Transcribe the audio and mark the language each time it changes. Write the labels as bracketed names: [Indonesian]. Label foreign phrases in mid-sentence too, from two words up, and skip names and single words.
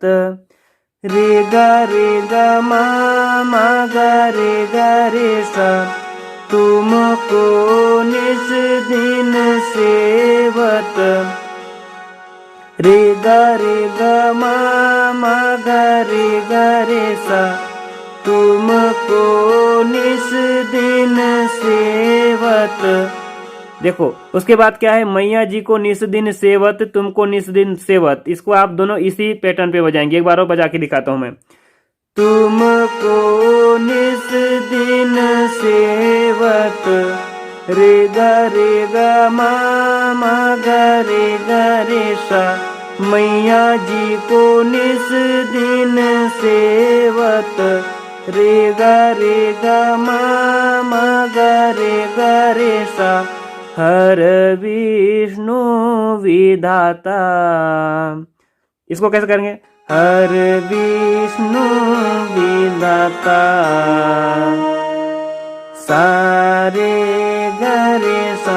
[Hindi] रे ग म ग रे सा। तुमको निस दिन सेवत। रे ग म ग रे सा। तुमको निस दिन सेवत। देखो उसके बाद क्या है। मैया जी को निस दिन सेवत, तुमको निस दिन सेवत। इसको आप दोनों इसी पैटर्न पे बजाएंगे। एक बार और बजा के दिखाता हूं मैं। तुमको निस दिन सेवत। रे ग म ग रे सा। मैया जी को निस दिन सेवत। रे ग म ग रे सा। हर विष्णु विधाता। इसको कैसे करेंगे। हर विष्णु विधाता। सारे गरे